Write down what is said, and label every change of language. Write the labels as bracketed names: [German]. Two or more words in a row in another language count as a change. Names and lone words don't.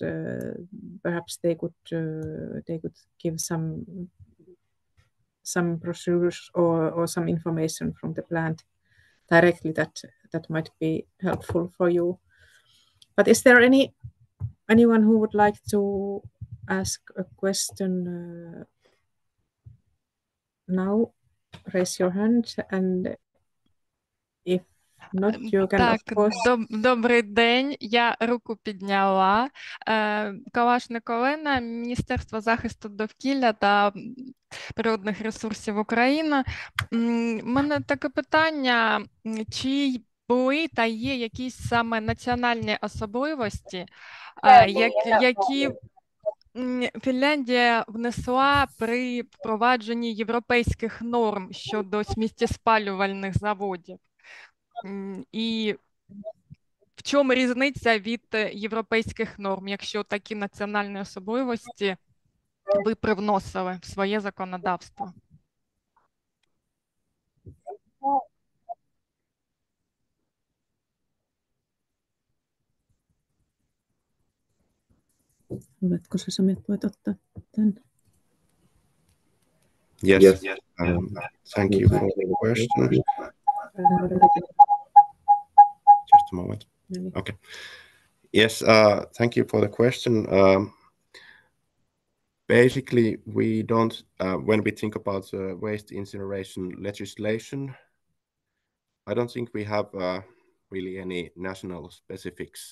[English] Perhaps they could give some brochures or some information from the plant directly that might be helpful for you. But is there anyone who would like to ask a question now? Raise your hand, and if not, you can [Ukrainian] Так, [English] of course... [Ukrainian] добрий день, я руку підняла. Калашник Олена, Міністерство захисту довкілля та природних ресурсів України. У мене таке питання, чи були та є якісь саме національні особливості, які Фінляндія внесла при впровадженні європейських норм щодо сміттєспалювальних заводів? І в чому різниця від європейських норм, якщо такі національні особливості ви привносили в своє законодавство? [Finnish] Oletko sä Sami, voit ottaa tämän? [English] Yes. Thank you for the question. Just a moment. Okay. Yes, thank you for the question. Basically, we don't, when we think about waste incineration legislation, I don't think we have really any national specifics.